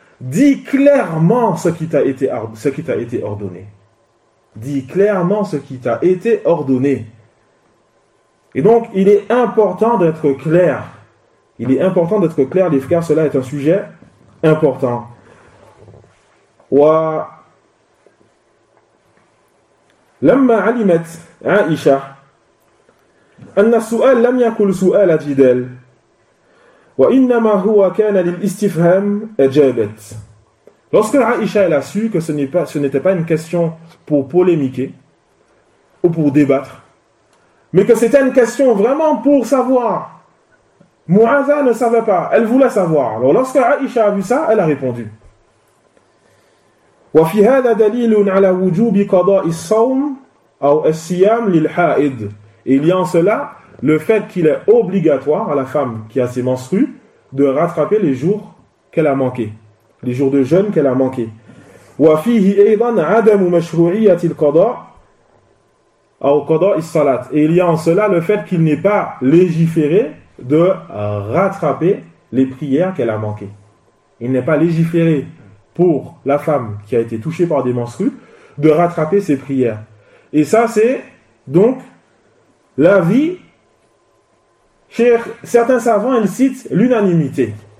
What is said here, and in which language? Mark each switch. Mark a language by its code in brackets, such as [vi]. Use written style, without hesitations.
[fr] Dis clairement ce qui t'a été ordonné. Dis clairement ce qui t'a été ordonné. Et donc, il est important d'être clair. Il est important d'être clair, les frères, cela est un sujet important. Wa. [ar] لما علمت عائشة أن السؤال لم يكن سؤال جدال وإنما هو كان للاستفهام أجابت. [fr] Lorsque Aïcha a su que ce n'était pas une question pour polémiquer ou pour débattre, mais que c'était une question vraiment pour savoir, Mu'adha ne savait pas, elle voulait savoir. Alors lorsque Aïcha a vu ça, elle a répondu. [ar] وفي هذا دليل على وجوب قضاء الصوم أو الصيام للحائض. [fr] Il y a en cela le fait qu'il est obligatoire à la femme qui a ses menstrues de rattraper les jours qu'elle a manqué, les jours de jeûne qu'elle a manqué. [ar] وفيه أيضا عدم مشروعية القضاء أو قضاء الصلاة. [fr] Et il y a en cela le fait qu'il n'est pas légiféré de rattraper les prières qu'elle a manquées. Il n'est pas légiféré pour la femme qui a été touchée par des menstrues, de rattraper ses prières. Et ça, c'est donc l'avis chez certains savants, ils citent l'unanimité.